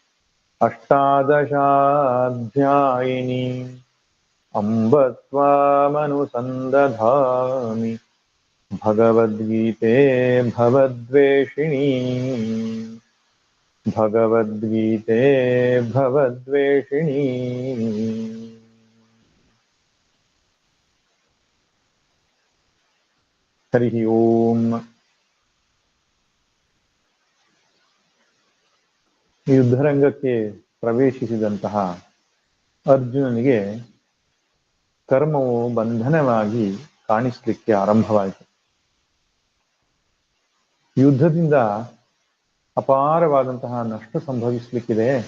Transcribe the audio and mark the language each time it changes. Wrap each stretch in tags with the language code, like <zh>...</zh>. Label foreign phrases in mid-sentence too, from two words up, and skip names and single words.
<sa>अष्टादशाध्यायिनीम् अम्ब त्वामनुसन्दधामि भगवद्गीते भवद्वेषिणी भगवद्गीते भवद्वेषिणी। हरिः ओम्।</sa> <kn>ಯುದ್ಧರಂಗಕ್ಕೆ ಪ್ರವೇಶಿಸಿದಂತಹ ಅರ್ಜುನನಿಗೆ ಕರ್ಮವು ಬಂಧನವಾಗಿ ಕಾಣಿಸಲಿಕ್ಕೆ ಆರಂಭವಾಯಿತು. ಯುದ್ಧದಿಂದ ಅಪಾರವಾದಂತಹ ನಷ್ಟ ಸಂಭವಿಸಲಿಕ್ಕಿದೆ.</kn>